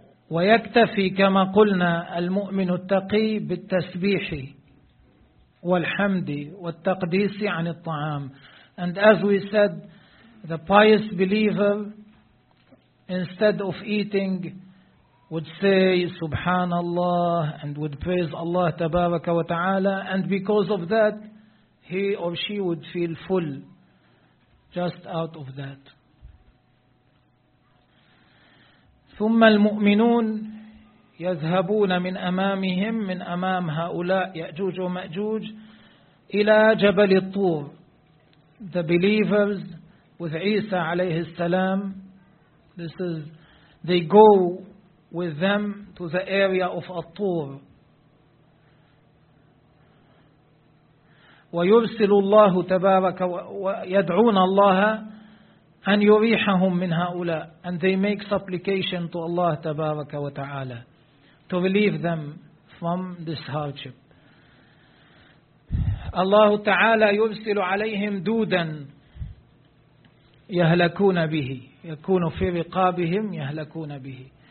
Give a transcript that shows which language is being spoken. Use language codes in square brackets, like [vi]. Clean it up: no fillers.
[ar] ويكتفي كما قلنا المؤمن التقي بالتسبيح والحمد والتقديس عن الطعام. [en] And as we said, the pious believer, instead of eating, would say Subhanallah and would praise Allah [ar] Tabaraka wa Ta'ala, [en] and because of that, he or she would feel full just out of that. [ar] ثم المؤمنون يذهبون من أمامهم من أمام هؤلاء يأجوج ومأجوج إلى جبل الطور. [en] The believers with Isa [ar] عليه السلام, [en] this is, they go with them to the area of الطور. [ar] ويرسل الله تبارك ويدعون الله أن يريحهم من هؤلاء. [en] And they make supplication to Allah [ar] تبارك وتعالى [en] to relieve them from this hardship. [ar] الله تعالى يرسل عليهم دودا يهلكون به, يكون في رقابهم يهلكون به.